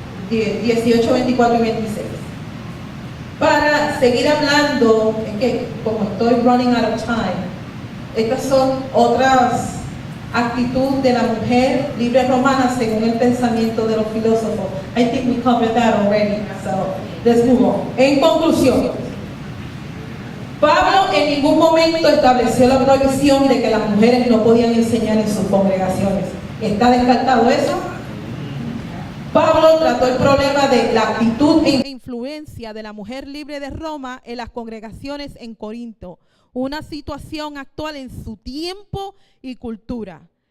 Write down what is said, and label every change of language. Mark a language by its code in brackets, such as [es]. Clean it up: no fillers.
[es] 18, 24 y 26. Para seguir hablando, es que como estoy [en] running out of time, [es] estas son otras actitudes de la mujer libre romana según el pensamiento de los filósofos. [en] I think we covered that already, so let's move on. [es] En conclusión, Pablo en ningún momento estableció la prohibición de que las mujeres no podían enseñar en sus congregaciones. ¿Está descartado eso? Pablo trató el problema de la actitud e influencia de la mujer libre de Roma en las congregaciones en Corinto, una situación actual en su tiempo y cultura.